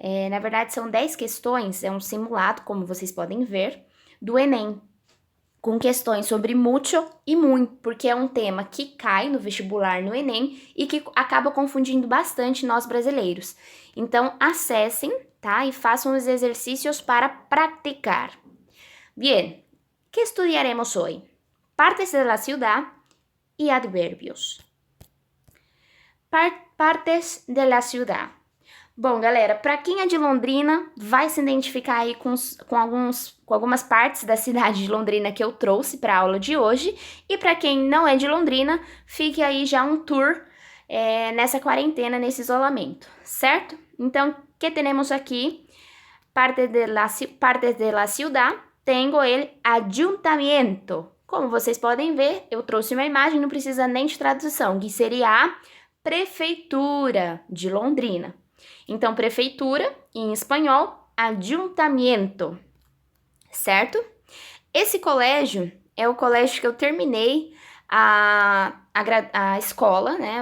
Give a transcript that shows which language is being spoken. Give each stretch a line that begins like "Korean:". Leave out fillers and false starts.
Portuguese: Na verdade, são 10 questões, é um simulado, como vocês podem ver, do Enem, com questões sobre mucho e muito, porque é um tema que cai no vestibular no Enem e que acaba confundindo bastante nós brasileiros. Então, acessem, tá? E façam os exercícios para praticar.
Spanish: Bien, ¿qué estudiaremos hoy? Partes de la ciudad y adverbios. Partes de la ciudad.
Portuguese: Bom, galera, para quem é de Londrina, vai se identificar aí com algumas partes da cidade de Londrina que eu trouxe para a aula de hoje. E para quem não é de Londrina, fique aí já um tour nessa quarentena, nesse isolamento, certo? Então, o que temos aqui?
Spanish: Partes de la ciudad,
Portuguese: tenho
Spanish: el ayuntamiento.
Portuguese: Como vocês podem ver, eu trouxe uma imagem, não precisa nem de tradução, que seria a prefeitura de Londrina. Então, prefeitura, em espanhol, ayuntamiento, certo? Esse colégio é o colégio que eu terminei a escola, né?